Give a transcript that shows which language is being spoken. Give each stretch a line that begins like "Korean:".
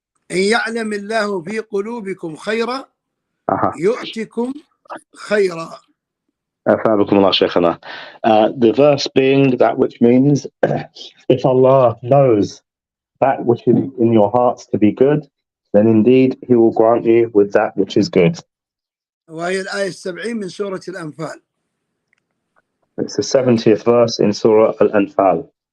Arabic: إن يعلم الله في قلوبكم خيرا يؤتكم خيرا.
English: The verse being that which means, if Allah knows that which is in your hearts to be good, then indeed He will grant you with that which is good.
Arabic: وهي الآية 70 من سورة الأنفال.
English: It's the 70th verse in Surah Al-Anfal.